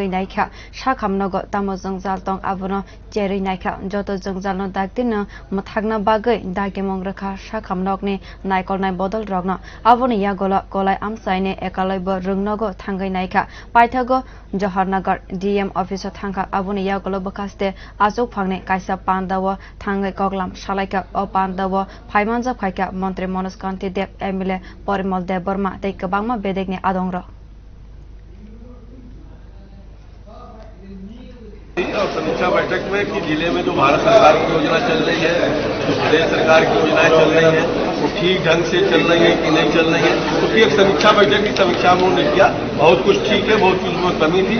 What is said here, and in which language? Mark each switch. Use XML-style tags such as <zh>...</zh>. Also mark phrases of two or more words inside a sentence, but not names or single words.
<trp>नायखा साखामनग तामो जंजाल तं आबुनो चेरै नायखा जत जंजालनो दागदिन मथागना बागै दागे मंग्रखा साखामनगनि नायकलनाय बदल रगन आबुनो या गलाय आमसाइने एकालैबो रोंनगो थांगै नायखा पाइथागो जहरनगर डीएम अफिसो थांखा आबुनो या गलो बखास्ते आजौ फांने काइसा पान्दाव थांगै कगलाम सालाइका अ पान्दाव फाइमानजा फाइका मन्त्री मनोज कान्ति देव एमएलए परिमल देव वर्मा तै गोबांमा बेदेगनि आदंर</trp> <hi>और समीक्षा बैठक में कि जिले में जो भारत सरकार की योजना चल रही है, जो प्रदेश सरकार की योजनाएं चल रही हैं, वो ठीक ढंग से चल रही है कि नहीं चल रही है। उसकी एक समीक्षा बैठक की समीक्षा में उन्होंने किया। बहुत कुछ ठीक है, बहुत कुछ में कमी थी।</hi>